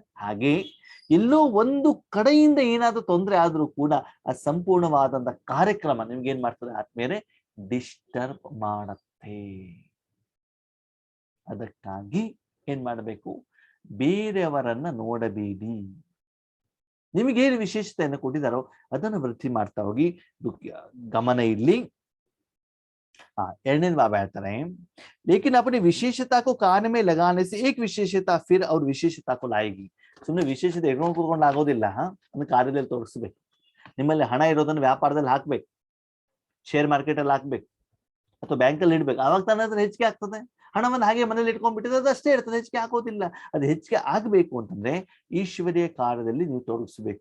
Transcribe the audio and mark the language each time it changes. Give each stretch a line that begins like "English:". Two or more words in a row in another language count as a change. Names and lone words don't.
Kannada: ಹಾಗೆ ಎಲ್ಲೋ ಒಂದು ಕಡೆಯಿಂದ ಏನಾದ್ರೂ ತೊಂದರೆ ಆದ್ರೂ ಕೂಡ ಆ ಸಂಪೂರ್ಣವಾದಂತ ಕಾರ್ಯಕ್ರಮ ನಿಮ್ಗೆ ಏನ್ ಮಾಡ್ತದೆ ಆದ್ಮೇಲೆ ಡಿಸ್ಟರ್ಬ್ ಮಾಡತ್ತೆ. ಅದಕ್ಕಾಗಿ ಏನ್ ಮಾಡಬೇಕು, ಬೇರೆಯವರನ್ನ ನೋಡಬೇಡಿ. ನಿಮಗೇನು ವಿಶೇಷತೆಯನ್ನು ಕೊಟ್ಟಿದ್ದಾರೋ ಅದನ್ನು ವೃದ್ಧಿ ಮಾಡ್ತಾ ಹೋಗಿ. ಗಮನ ಇರ್ಲಿ. ಎರಡನೇ ಬಾಬಾ ಹೇಳ್ತಾರೆ,
Hindi: लेकिन अपनी विशेषता को कान में लगाने से एक विशेषता फिर और विशेषता को लाएगी.
Kannada: ಸುಮ್ಮನೆ ವಿಶೇಷತೆ ಇಟ್ಕೊಂಡು ಕೂತ್ಕೊಂಡು ಆಗೋದಿಲ್ಲ. ಒಂದು ಕಾರ್ಯದಲ್ಲಿ ತೋರಿಸ್ಬೇಕು. ನಿಮ್ಮಲ್ಲಿ ಹಣ ಇರೋದನ್ನು ವ್ಯಾಪಾರದಲ್ಲಿ ಹಾಕ್ಬೇಕು,
English: share market
Kannada: ಅಲ್ಲಿ ಹಾಕ್ಬೇಕು, ಅಥವಾ ಬ್ಯಾಂಕ್ ಅಲ್ಲಿ ಇಡ್ಬೇಕು. ಆವಾಗ ತಾನೇ ಅದ್ರ ಹೆಚ್ಚಿಗೆ ಆಗ್ತದೆ. ಹಣವನ್ನು ಹಾಗೆ ಮನೇಲಿ ಇಟ್ಕೊಂಡ್ಬಿಟ್ಟಿದ್ರೆ ಅದು ಅಷ್ಟೇ ಇರ್ತದೆ, ಹೆಚ್ಚಿಗೆ ಹಾಕೋದಿಲ್ಲ. ಅದು ಹೆಚ್ಚಿಗೆ ಆಗ್ಬೇಕು ಅಂತಂದ್ರೆ ಈಶ್ವರೀಯ ಕಾರ್ಯದಲ್ಲಿ ನೀವು ತೊಡಗಿಸ್ಬೇಕು.